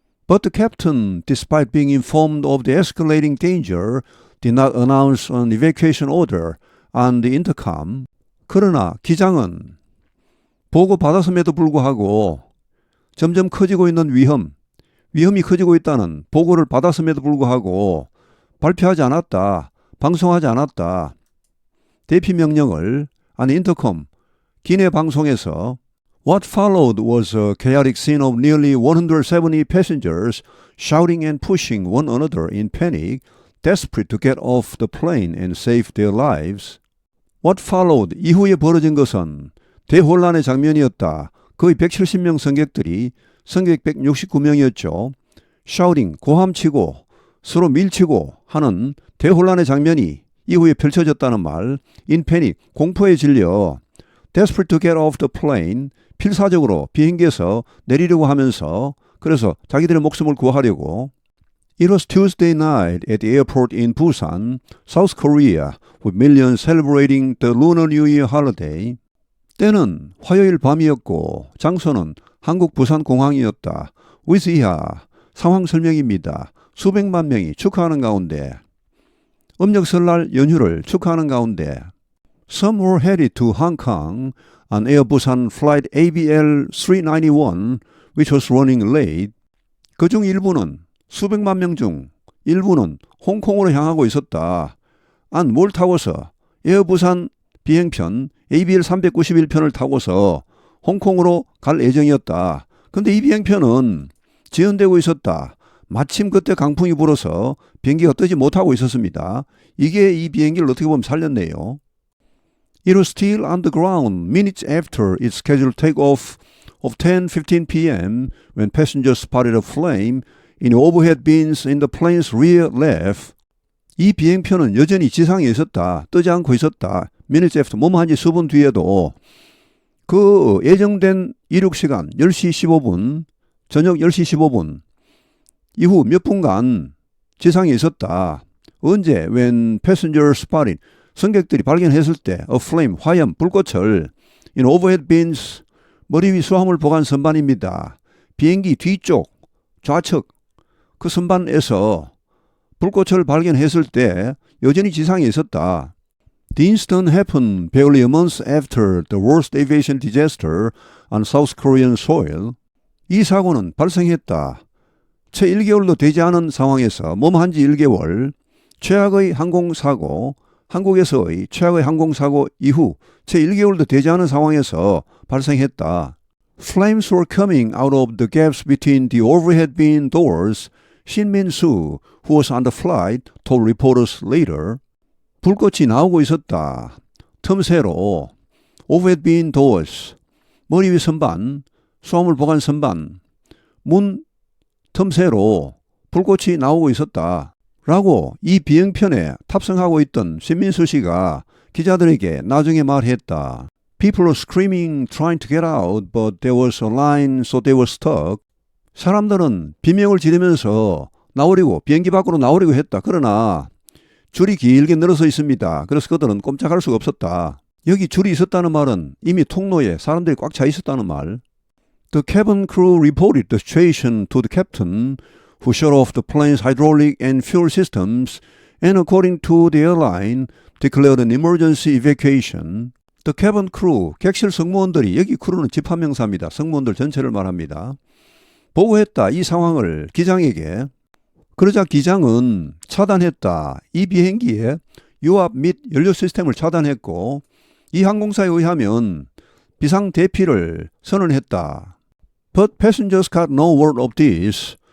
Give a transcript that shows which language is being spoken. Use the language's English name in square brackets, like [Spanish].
[English] But the captain, despite being informed of the escalating danger, did not announce an evacuation order on the intercom. [Korean] 그러나 기장은 보고받았음에도 불구하고 점점 커지고 있는 위험이 커지고 있다는 보고를 받았음에도 불구하고 발표하지 않았다. 방송하지 않았다. 대피 명령을 [English] an intercom [Korean] 기내 방송에서 [English] What followed was a chaotic scene of nearly 170 passengers shouting and pushing one another in panic, desperate to get off the plane and save their lives. What followed [Korean] 이후에 벌어진 것은 대혼란의 장면이었다. 거의 170명 승객들이 승객 169명이었죠. [English] shouting [Korean] 고함치고 서로 밀치고 하는 대혼란의 장면이 이후에 펼쳐졌다는 말. [English] in panic [Korean] 공포에 질려 [English] desperate to get off the plane [Korean] 필사적으로 비행기에서 내리려고 하면서 그래서 자기들의 목숨을 구하려고 [English] It was Tuesday night at the airport in Busan, South Korea, with millions celebrating the Lunar New Year holiday. [Korean] 때는 화요일 밤이었고 장소는 한국 부산공항이었다. with 이하 상황 설명입니다. 수백만 명이 축하하는 가운데 [English] 음력 설날 연휴를 축하하는 가운데 Some were headed to Hong Kong on Air Busan flight ABL 391, which was running late. [Korean] 그중 일부는 수백만 명 중 일부는 홍콩으로 향하고 있었다. 뭘 타고서 에어부산 비행편 ABL 391편을 타고서 홍콩으로 갈 예정이었다. 근데 이 비행편은 지연되고 있었다. 마침 그때 강풍이 불어서 비행기가 뜨지 못하고 있었습니다. 이게 이 비행기를 어떻게 보면 살렸네요. [English] It was still on the ground minutes after its scheduled takeoff of 10:15 p.m. when passengers spotted a flame in overhead bins in the plane's rear left. [Korean] 이 비행편은 여전히 지상에 있었다. 뜨지 않고 있었다. [English] minutes after [Korean] 뭐뭐 한지 수분 뒤에도 그 예정된 이륙 시간 10시 15분 저녁 10시 15분 이후 몇 분간 지상에 있었다. 언제? [English] When passengers spotted [Korean] 승객들이 발견했을 때 [English] a flame, [Korean] 화염, 불꽃을 [English] in overhead bins, [Korean] 머리 위 수화물 보관 선반입니다. 비행기 뒤쪽, 좌측 그 선반에서 불꽃을 발견했을 때 여전히 지상에 있었다. [English] The incident happened barely a month after the worst aviation disaster on South Korean soil. [Korean] 이 사고는 발생했다. 채 1개월도 되지 않은 상황에서 머무한지 1개월, 최악의 항공사고, 한국에서의 최악의 항공사고 이후 채 1개월도 되지 않은 상황에서 발생했다. [English] Flames were coming out of the gaps between the overhead bin doors, Shin Min-soo, who was on the flight, told reporters later. [Korean] 불꽃이 나오고 있었다. 틈새로 [English] overhead bin doors, [Korean] 머리 위 선반, 수화물 보관 선반, 문 틈새로 불꽃이 나오고 있었다. 라고 이 비행편에 탑승하고 있던 신민수 씨가 기자들에게 나중에 말했다. [English] People were screaming, trying to get out, but there was a line, so they were stuck. [Korean] 사람들은 비명을 지르면서 나오려고, 비행기 밖으로 나오려고 했다. 그러나 줄이 길게 늘어서 있습니다. 그래서 그들은 꼼짝할 수가 없었다. 여기 줄이 있었다는 말은 이미 통로에 사람들이 꽉 차 있었다는 말. [English] The cabin crew reported the situation to the captain, who shut off the plane's hydraulic and fuel systems and according to the airline declared an emergency evacuation. The cabin crew, [Korean] 객실 승무원들이, 여기 크루는 집합명사입니다. 승무원들 전체를 말합니다. 보고했다. 이 상황을 기장에게. 그러자 기장은 차단했다. 이 비행기의 유압 및 연료 시스템을 차단했고 이 항공사에 의하면 비상 대피를 선언했다. [English] But passengers got no word of this.